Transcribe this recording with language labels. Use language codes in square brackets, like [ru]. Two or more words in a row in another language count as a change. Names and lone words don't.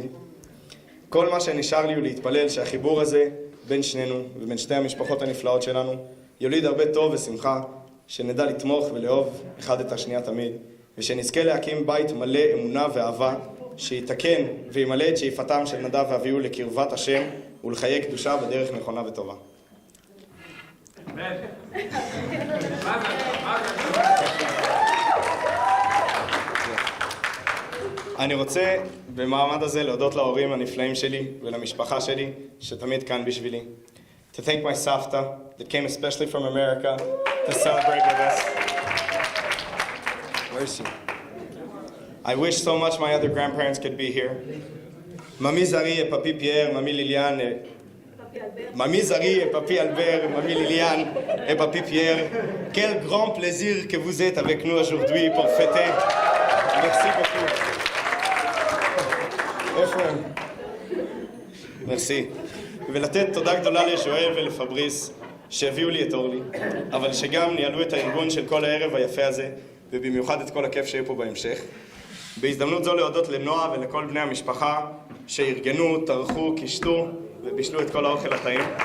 [he] כל מה שנשאר לי הוא להתפלל שהחיבור הזה בין שנינו ובין שתי המשפחות הנפלאות שלנו יוליד הרבה טוב ושמחה, שנדע לתמוך ולאהוב אחד את השנייה תמיד, ושנזכה להקים בית מלא אמונה ואהבה, שיתקן וימלא את שאיפתם של נדב ואביהו לקרבת השם ולחיי קדושה בדרך נכונה וטובה. אני רוצה במעמד הזה להודות להורים הנפלאים שלי ולמשפחה שלי שתמיד כאן בשבילי. [en] To thank my Savta that came especially from America to celebrate with us. Where's she? I wish so much my other grandparents could be here. [fr] Mamie Zari et Papi Pierre, Mamie Liliane, Mamie Zari et Papi Albert, Mamie Liliane et Papi Pierre. Quel grand plaisir que vous êtes avec nous aujourd'hui pour fêter. Merci beaucoup. [he] איפה הם? מרסי. ולתת תודה גדולה לשואל ולפבריס שהביאו לי את אורלי, אבל שגם ניהלו את הארגון של כל הערב היפה הזה, ובמיוחד את כל הכיף שיהיה פה בהמשך. בהזדמנות זו להודות לנועה ולכל בני המשפחה שארגנו, טרחו, קישטו ובישלו את כל האוכל הטעים.